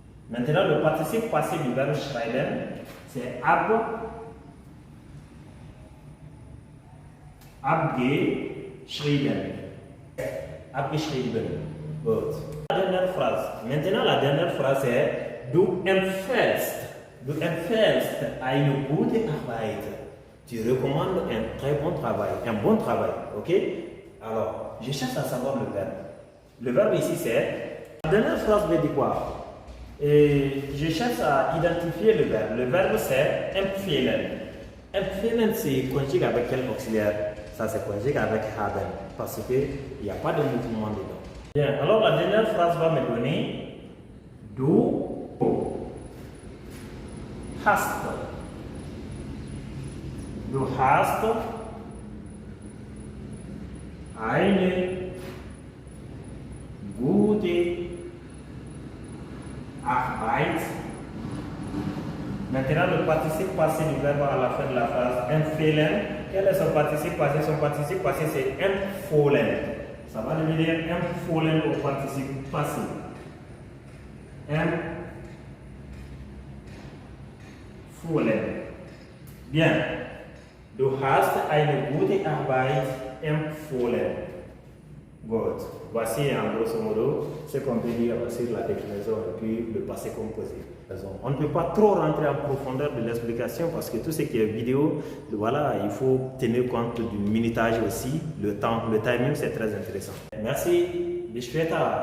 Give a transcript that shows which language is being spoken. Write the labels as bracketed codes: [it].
[fr] Maintenant, le participe passé du verbe schreiben, c'est abgeschrieben. Abgeschrieben. Gut. La dernière phrase. Maintenant, la dernière phrase est [de] du empfiehlst. Du empfiehlst eine gute Arbeit. [fr] Tu recommandes un très bon travail, un bon travail. Ok? Alors, je cherche à savoir le verbe. Le verbe ici, c'est. La dernière phrase veut dire quoi? Et je cherche à identifier le verbe. Le verbe, c'est empfehlen. Empfehlen, c'est conjugué avec quel auxiliaire? Ça, c'est conjugué avec haben. Parce qu'il n'y a pas de mouvement dedans. Bien, alors la dernière phrase va me donner [de] du hast. Du hast eine gute Arbeit. [fr] Maintenant, le participe passé du verbe à la fin de la phrase, empfehlen. Quel est son participe passé? Son participe passé, c'est empfohlen. Ça va devenir empfohlen au participe passé. Empfohlen. Bien. [de] Du hast eine gute Arbeit empfohlen. [en] Good. [fr] Voici en grosso modo ce qu'on peut dire sur la déclinaison et puis le passé composé. On ne peut pas trop rentrer en profondeur de l'explication parce que tout ce qui est vidéo, voilà, il faut tenir compte du minutage aussi, le temps, le timing, c'est très intéressant. Merci, [de] bis später.